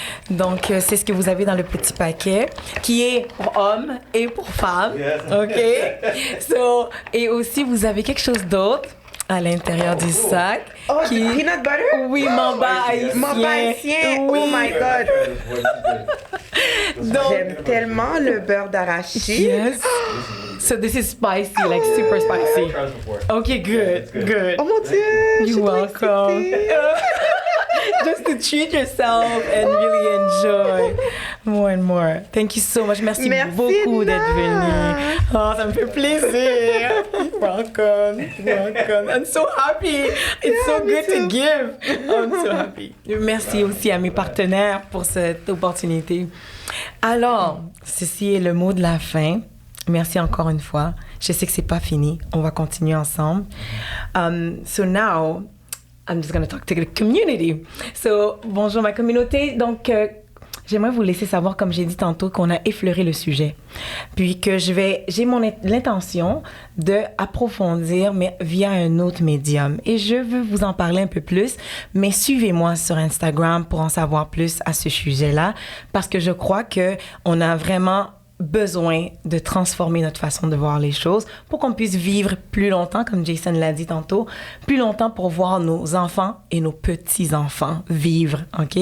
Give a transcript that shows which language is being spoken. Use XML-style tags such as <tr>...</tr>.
<fr>Donc, c'est ce que vous avez dans le petit paquet, qui est pour hommes et pour femmes. Yes. OK? Et aussi, vous avez quelque chose d'autre à l'intérieur du sac. Oh, du peanut butter? Oui, mamba haïtien. Mamba haïtien. Oui.</fr> <en>Oh my God.</en> <fr>J'aime tellement le beurre d'arachide. Yes.</fr> <en>So this is spicy, like super spicy. Okay, good.</en> <fr>Oh mon Dieu!</fr> <en>You're welcome. Just to treat yourself and really enjoy more and more. Thank you so much.</en> <fr>Merci beaucoup d'être venu. Oh, ça me fait plaisir.</fr> <en>Welcome. I'm so happy. It's so good to give. I'm so happy.</en> <fr>Merci aussi à mes partenaires pour cette opportunité. Alors, ceci est le mot de la fin. Merci encore une fois. Je sais que c'est pas fini. On va continuer ensemble.</fr> <en>So now, I'm just going to talk to the community.</en> <fr>So, bonjour ma communauté. Donc, j'aimerais vous laisser savoir, comme j'ai dit tantôt, qu'on a effleuré le sujet. Puis que j'ai l'intention d'approfondir, mais via un autre médium. Et je veux vous en parler un peu plus, mais suivez-moi sur Instagram pour en savoir plus à ce sujet-là, parce que je crois qu'on a vraiment besoin de transformer notre façon de voir les choses pour qu'on puisse vivre plus longtemps, comme Jason l'a dit tantôt, plus longtemps pour voir nos enfants et nos petits-enfants vivre, OK?</fr>